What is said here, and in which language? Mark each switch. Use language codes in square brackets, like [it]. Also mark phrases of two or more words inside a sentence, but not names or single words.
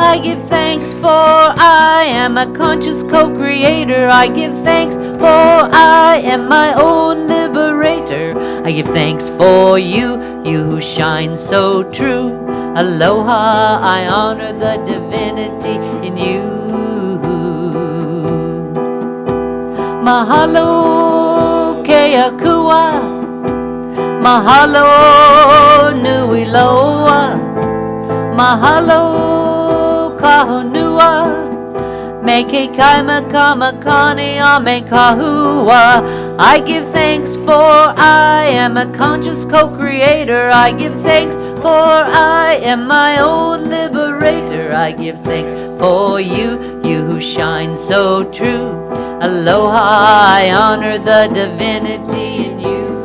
[en] I give thanks for I am a conscious co-creator. I give thanks for I am my own liberator. I give thanks for you, you who shine so true. Aloha, I honor the divinity in you. [haw] Mahalo keakua, mahalo nui loa, mahalo kahonua, me ke kaima kama kane a me kahua. [en] I give thanks for I am a conscious co-creator. I give thanks for I am my own liberator. I give thanks for you, you who shine so true. Aloha, I honor the divinity in you.